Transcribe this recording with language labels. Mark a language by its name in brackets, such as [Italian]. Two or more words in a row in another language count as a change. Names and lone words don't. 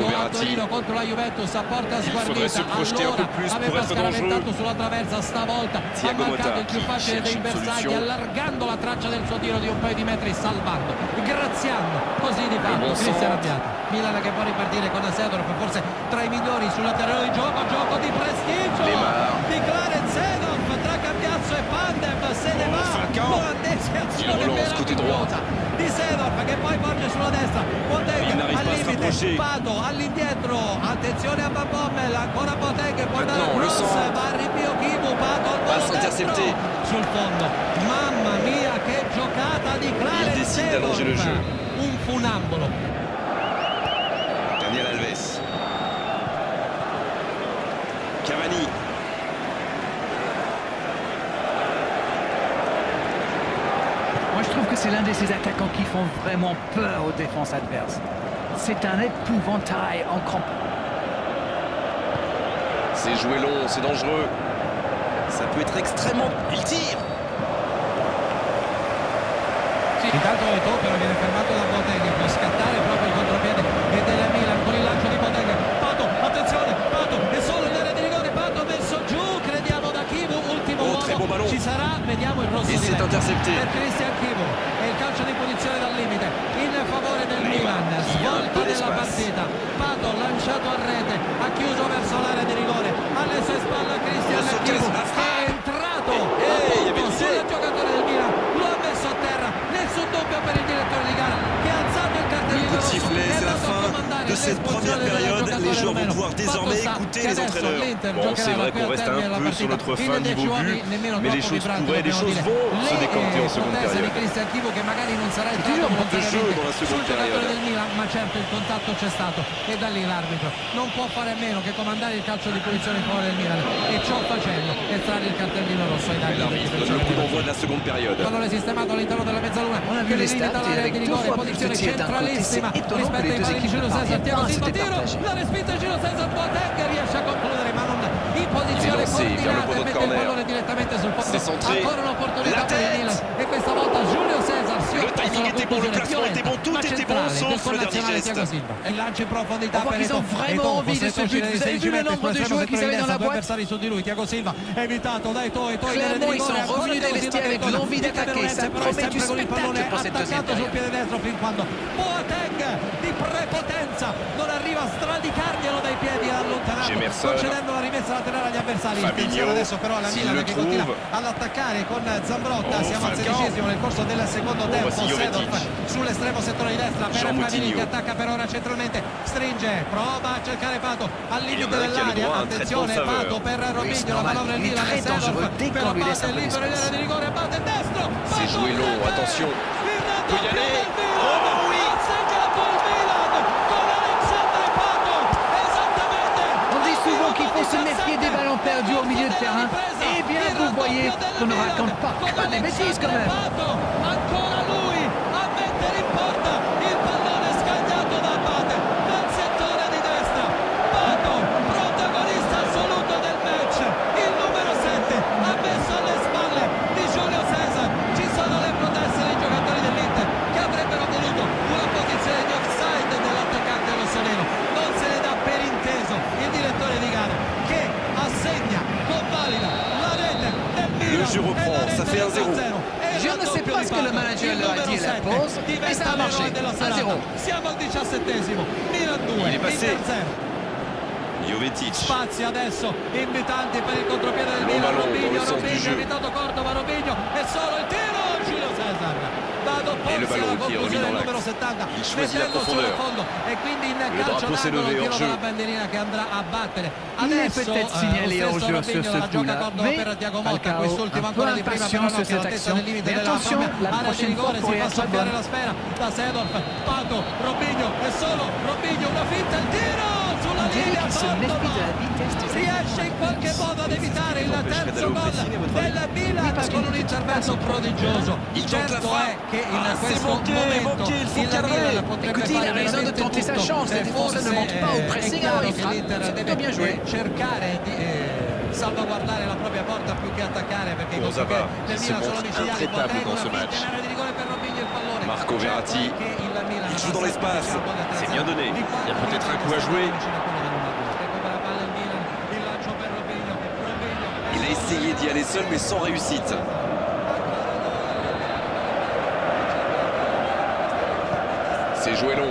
[Italian] Verratti. Torino contro la Juventus a porta [French] faudrait [Italian] sguardita. [French] se projeter un [Italian] Allora [French] peu plus pour [Italian] aveva [French] être [Italian] scaraventato [French] dangereux. [Italian] sulla traversa, stavolta ha Thiago mancato Motta il più [French] qui [Italian] facile dei [French] cherche une [Italian] bersagli, [French] solution. [Italian] allargando la traccia del suo tiro di un paio di metri, salvando, graziando così di fatto [French] buon [Italian] Cristian [French] centre. [Italian] Abbiati. Milan che può ripartire con Sedorf, forse tra i migliori sul terreno di gioco, gioco di prestigio Neymar. di Clarence Sedorf tra Cambiasso e Pandev, se ne va Falcao. l'olandese, azione [French] relance côté droit. [Italian] meravigliosa di Sedorf che poi porge sulla destra, Boateng [French] Il n'arrive [Italian] al [French] pas à se [Italian] limite, [French] rapprocher. [Italian] Pato all'indietro, attenzione a Van Bommel, ancora Boateng, può dare [French] Maintenant, [Italian] il [French] le [Italian] cross, [French] centre. [Italian] va a ripio Kimu, Pato al volo [French] Passe [Italian] destro [French] intercepté. [Italian] sul fondo, mamma mia che giocata di Clarence [French] décide d'allonger le [Italian] Sedorf, [French] jeu. [Italian] un funambolo. [French] Daniel Alves. Cavani. Moi, je trouve que c'est l'un de ces attaquants qui font vraiment peur aux défenses adverses. C'est un épouvantail en crampes. C'est joué long, c'est dangereux. Ça peut être extrêmement... Il tire. [Italian] Intanto Eto'o viene fermato da Boateng, può scattare proprio il contropiede e del Milan con il lancio di Boateng. Pato, attenzione, Pato è solo in area di rigore, Pato messo giù, crediamo da Chivu, ultimo uomo, [French] très bon ballon. [Italian] ci sarà, vediamo il rosso E di [French] c'est [Italian] Lecce [French] intercepté. [Italian] per Christian Chivu e il calcio di punizione dal limite in favore del Milan, svolta della partita, Pato lanciato a rete, ha chiuso verso l'area di rigore, alle sue spalle Christian Chivu che è entrato appunto sul giocatore del Milan, lo ha messo a terra, nessun dubbio per il direttore di gara che ha alzato il cartellino rosso [French] Sifflet, [Italian] e [French] c'est [Italian] ha [French] la [Italian] dato a [French] fin [Italian] comandare [French] de cette première période. Les joueurs vont pouvoir désormais écouter les entraîneurs. Bon, c'est vrai qu'on reste un peu sur notre fin niveau but, mais les choses pourraient, les choses vont se décanter en seconde période. [Italian] di Christian Chivu che magari non sarà entrato [French] toujours un peu de jeu dans la [Italian] sul [French] seconde [Italian] giocatore [French] période. [Italian] del Milan, ma certo il contatto c'è stato e da lì l'arbitro non può fare a meno che comandare il calcio di punizione in favore del Milan e ciò facendo estrarre il cartellino rosso ai danni [French] L'arbitre donne le coup d'envoi de la seconde période. [Italian] pallone sistemato all'interno della mezzaluna [French] On a vu [Italian] che [French] les [Italian] limita [French] stats, [Italian] l'area [French] avec [Italian] di [French] deux [Italian] rigore, [French] fois plus de [Italian] posizione [French] tirs d'un côté, [Italian] centralissima [French] c'est étonnant [Italian] rispetto [French] que les [Italian] ai [French] deux [Italian] pali di [French] équipes [Italian] Giulio [French] ne [Italian] Cesar. [French] parviennent [Italian] Thiago [French] pas à se [Italian] Silva, tiro, [French] départager. [Italian] la respinta di Giulio Cesar, Boateng riesce a concludere ma non in [French] Il [Italian] posizione [French] est lancé vers le [Italian] coordinata [French] poteau [Italian] e [French] de [Italian] mette il [French] corner. [Italian] pallone direttamente sul fondo. [French] C'est centré. [Italian] Ancora un'opportunità [French] La [Italian] per il [French] tête. [Italian] Milan e questa volta Giulio Cesar si [French] Le [Italian] opposta [French] timing [Italian] alla [French] était bon, le [Italian] conclusione [French] placement était bon, tout [Italian] ma [French] était [Italian] centrale [French] bon, sauf [Italian] del [French] le [Italian] connazionale [French] dernier [Italian] Thiago [French] geste. [Italian] Silva. Il lancio in profondità [French] On voit [Italian] per [French] qu'ils ont [Italian] Eto'o. [French] vraiment [Italian] Eto'o, [French] envie de [Italian] costretto [French] ce [Italian] a uscire [French] but. [Italian] dai [French] Vous avez [Italian] 16 [French] vu le [Italian] metri, [French] nombre de [Italian] estremo [French] joueurs qu'ils [Italian] settore [French] avaient dans [Italian] di destra, [French] la [Italian] due [French] boîte? [Italian] avversari su di lui. Thiago Silva evitato da Eto'o, Eto'o in area di [French] Clairement, ils [Italian] rigore, [French] sont [Italian] ancora [French] revenus des [Italian] Thiago Silva [French] vestiaires [Italian] che [French] avec l'envie [Italian] di [French] d'attaquer. [Italian] Cameronese, [French] Ça [Italian] però [French] promet [Italian] sempre [French] du [Italian] con il pallone [French] spectacle pour cette deuxième [Italian] attaccato sul [French] période. [Italian] piede destro fin quando Boateng di prepotenza non arriva a stradicarglielo dai piedi e allontanarlo, Emerson. concedendo la rimessa laterale agli avversari. Fabinho, Attenzione adesso però alla [French] s'il [Italian] Milan [French] le [Italian] che continua [French] trouve. [Italian] all'attaccare con Zambrotta. Oh, Siamo al Falcao. 16esimo nel corso del secondo tempo. [French] voici Jovetic. [Italian] Sedorf sull'estremo settore di destra per Jean Cavani Moutinho. che attacca per ora centralmente, stringe, prova a cercare Pato al [French] Il y [Italian] limite [French] en a un qui a le [Italian] dell'area. [French] droit à un [Italian] Attenzione [French] traitement de [Italian] Pato [French] faveur. [Italian] per [French] Oui, [Italian] Robinho, [French] c'est [Italian] la [French] normal. [Italian] manovra del [French] Il est [Italian] Milan [French] très [Italian] e Sedorf [French] dangereux dès [Italian] per [French] qu'on lui laisse [Italian] Abate, [French] un peu [Italian] libero in [French] d'espace. [Italian] area di rigore, Abate destro. [French] C'est [Italian] Pato [French] joué long, [Italian] rete. [French] attention. [Italian] Il raddoppio [French] Peut y aller. [Italian] del Milan. [French] Oh oui. [Italian] Ha segnato il Milan con Alexandre Pato. Esattamente. [French] On dit souvent qu'il faut se [Italian] 17 [French] méfier des ballons perdus au milieu de terrain. Eh bien, vous voyez qu'on ne raconte pas des bêtises quand même. [Italian] Ancora lui a mettere in porta il pallone scagnato da Abate dal settore di destra. Pato, protagonista assoluto del match, il numero 7 ha messo alle spalle di Giulio Cesar. Ci sono le proteste dei giocatori dell'Inter che avrebbero voluto una posizione di offside dell'attaccante rossonero. Non se ne dà per inteso il direttore di gara che assegna, convalida la rete del Milan. [French] Le jeu reprend, ça fait 1-0. Je ne sais pas ce que le manager leur a dit à la pause, mais ça a marché. 1-0. [Italian] Siamo al 17esimo, Milan 2, [French] Il est passé. [Italian] Inter 0. [French] Jovetic. [Italian] Spazi adesso invitanti per il contropiede del [French] Buon [Italian] Milan. [French] ballon dans le sens du [Italian] Robinho, [French] jeu. [Italian] invitato Cordova, Robinho e solo il tiro. Giulio Cesar va ad opporsi [French] Et le ballon [Italian] alla [French] qui est remis [Italian] conclusione [French] dans [Italian] del numero [French] l'axe. [Italian] 70, [French] Il choisit la [Italian] mettendo sul [French] profondeur. [Italian] fondo e quindi in calcio [French] drapeau s'est [Italian] d'angolo, [French] levé, [Italian] tiro [French] hors-jeu. [Italian] dalla bandierina che andrà a battere. [French] Il est [Italian] Adesso [French] peut-être signalé [Italian] lo stesso [French] hors-jeu sur [Italian] Robinho [French] ce [Italian] la gioca [French] coup-là, [Italian] Cordova [French] mais [Italian] per Thiago Motta, [French] Falcao [Italian] quest'ultimo [French] un peu [Italian] ancora di prima [French] impatient [Italian] però [French] sur [Italian] che [French] cette [Italian] all'altezza [French] action. [Italian] del limite [French] Mais [Italian] della [French] attention, [Italian] propria [French] la [Italian] area di [French] prochaine fois [Italian] rigore, si [French] pourrait [Italian] fa [French] être la [Italian] soffiare [French] bonne. [Italian] la sfera da Sedorf, Pato, Robinho e solo Robinho, una finta, il tiro sulla [French] On dirait [Italian] linea, [French] qu'il se méfie de la [Italian] Cordova [French] vitesse des [Italian] riesce in qualche modo ad evitare il terzo gol del Milan con un intervento prodigioso. Certo è che in questo momento il Milan potrebbe [French] Écoutez, il [Italian] fare [French] a raison de [Italian] veramente [French] tenter sa [Italian] tutto. [French] chance. Les défenseurs ne manquent pas au pressing, alors il frappe. C'est plutôt bien joué. [Italian] Cercare di salvaguardare la propria porta più che attaccare perché i [French] Bon, ça [Italian] contropiedi [French] va. [Italian] del [French] Il se [Italian] Milan sono [French] montre [Italian] micidiali. [French] intraitable [Italian] Boateng, [French] dans [Italian] una [French] ce [Italian] finta [French] match. [Italian] in area di rigore per Robinho, il pallone. [French] Marco [Italian] Certo è [French] Verratti. [Italian] che il Milan [French] Il joue dans l'espace. C'est bien donné. Il y a peut-être un coup à jouer. Il a essayé d'y aller seul, mais sans réussite. C'est joué long.